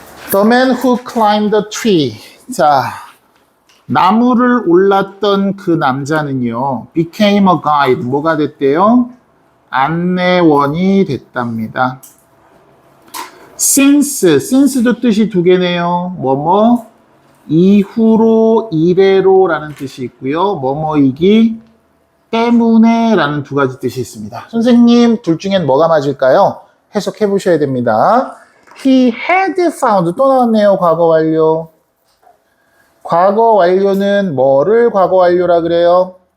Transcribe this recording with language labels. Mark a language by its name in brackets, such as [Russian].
[English] The man who climbed the tree. [Korean] 자, 나무를 올랐던 그 남자는요, [English] became a guide. [Korean] 뭐가 됐대요? 안내원이 됐답니다. since도 뜻이 두 개네요. 이후로, 이래로 라는 뜻이 있고요. 뭐뭐이기 때문에 라는 두 가지 뜻이 있습니다. 선생님, 둘 중엔 뭐가 맞을까요? 해석해 보셔야 됩니다. [English] He had found, [Korean] 또 나왔네요. 과거 완료. 과거 완료는 뭐를 과거 완료라 그래요?